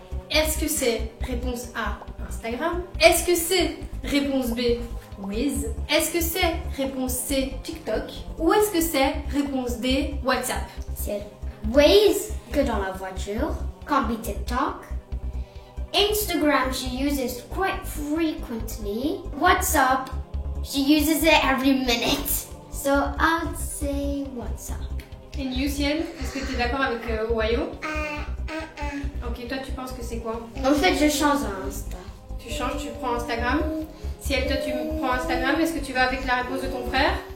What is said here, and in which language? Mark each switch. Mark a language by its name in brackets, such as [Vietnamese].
[French] Est-ce que c'est réponse A, Instagram? Est-ce que c'est réponse B, Wiz? Est-ce que c'est réponse C, TikTok? Ou est-ce que c'est réponse D, WhatsApp? C'est Waze, que dans la voiture. [English] Can't be TikTok. Instagram, she uses quite frequently. WhatsApp, she uses it every minute. So I'd say WhatsApp. [French] Et you, Ciel, est-ce que tu es d'accord avec Wayo? Ok, toi tu penses que c'est quoi? En fait, je change à Insta. Tu changes, tu prends Instagram. Ciel, toi tu prends Instagram, est-ce que tu vas avec la réponse de ton frère?